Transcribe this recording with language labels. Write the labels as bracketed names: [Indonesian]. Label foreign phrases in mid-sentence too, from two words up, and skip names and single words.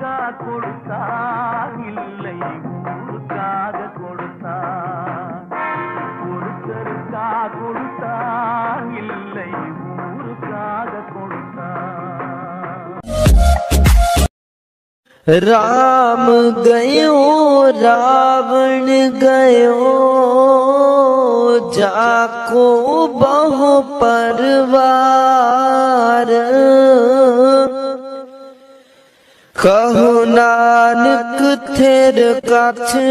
[Tamil] கொடுத்தான் இல்லை ஊருக்காக கொடுத்தான் ஒருத்தருக்காக கொடுத்தான் இல்லை ஊருக்காக கொடுத்தான் [Hindi] राम गयो रावण गयो जाको बहु परवार कहो नानक थेर कछ